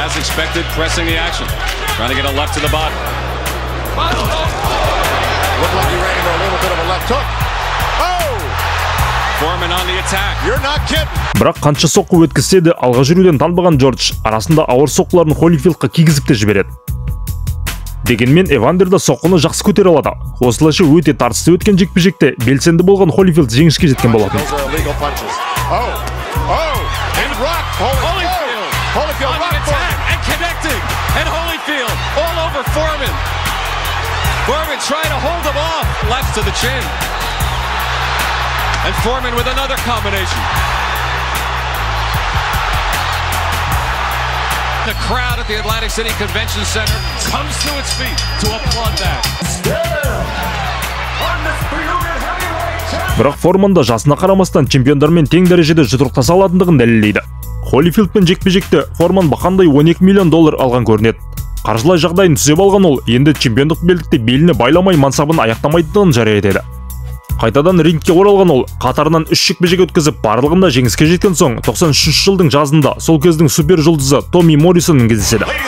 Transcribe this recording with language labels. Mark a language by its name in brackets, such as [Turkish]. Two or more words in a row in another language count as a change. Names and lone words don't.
[Kazakh] Бірақ қанша соққы өткізсе де алға жүруден танбаған Джордж арасында ауыр соққыларын Холлифилдқа кигізіп те жібереді. Дегенмен Эвандер да соққыны жақсы көтере алады. Осылайша өте тартысты өткен жекпе-жекте белсенді болған Холлифилд жеңіске жеткен болатын. [English] Foreman trying to hold him off, left to the chin. And Foreman with another combination. The crowd at the Atlantic City Convention Center comes to its feet to applaud that. Still, undisputed heavyweight [Kazakh] Бірақ Форман да жасына қарамастан чемпиондармен тең дәрежеде жұдырықтаса алатындығын дәлелдейді. Холлифилдпен жекпе-жекте Форман бақандай $12 миллион алған көрінеді. Қаржылай жағдайын түзеп алған ол енді чемпиондық белдікті беліне байламай мансабын аяқтамайтындығын жария етеді. Қайтадан рингке оралған ол қатарынан 3 жекпе-жек өткізіп, барлығында жеңіске жеткен соң 93 жылдың жазында сол кездің супер жұлдызы Томми Моррисонмен кездеседі.